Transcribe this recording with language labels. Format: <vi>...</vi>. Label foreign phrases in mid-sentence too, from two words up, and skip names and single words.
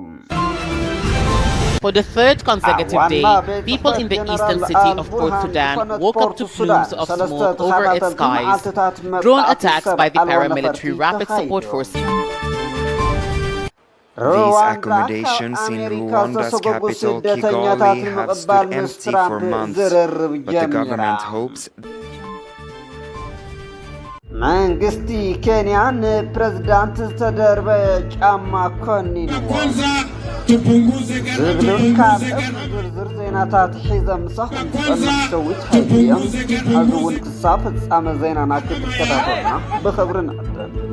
<en>For the third consecutive day, people in the eastern city of Port Sudan woke up to plumes of smoke over its skies, drone attacks by the paramilitary Rapid Support Forces. These accommodations in Rwanda's capital, Kigali, have stood empty for months, but the government hopes</en> <ti>መንግስቲ ኬንያን ፕሬዝዳንት ተደርበ ጫማ ኮኒን ዝብሉን ካብ ዝርዝር ዜናታት ሒዘም ምሳኹም ሰዊት ሃይልዮም ኣብዚ እውን ክሳብ ፍጻመ ዜናና ክትከታተሉና ብኽብሪ ንዕደም</ti>